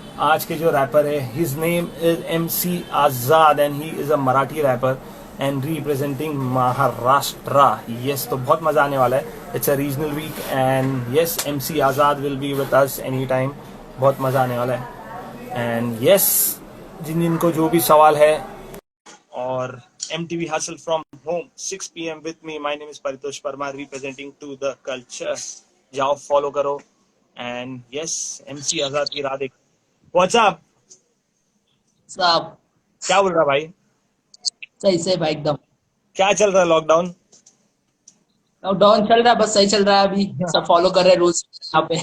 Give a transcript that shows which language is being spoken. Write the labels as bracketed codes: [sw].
[en] आज के जो रैपर है, his name is MC Azad and he is a Marathi rapper and representing Maharashtra. Yes, तो बहुत मजा आने वाला है। It's a regional weekend yes, MC Azad will be with us any time. [hi] बहुत मजा आने वाला है एंड यस, जिनको जो भी सवाल है, और MTV Hustle from home 6 PM with me. [en] My name is Paritosh Parmar representing to the culture. [hi] जाओ फॉलो करो एंड यस, MC आजाद की राह देख। [en] what's up, [hi] सब क्या बोल रहा भाई? सही से भाई एकदम। क्या चल रहा है? लॉकडाउन? लॉकडाउन चल रहा है, बस सही चल रहा है। अभी सब फॉलो कर रहे हैं रूल्स यहाँ पे।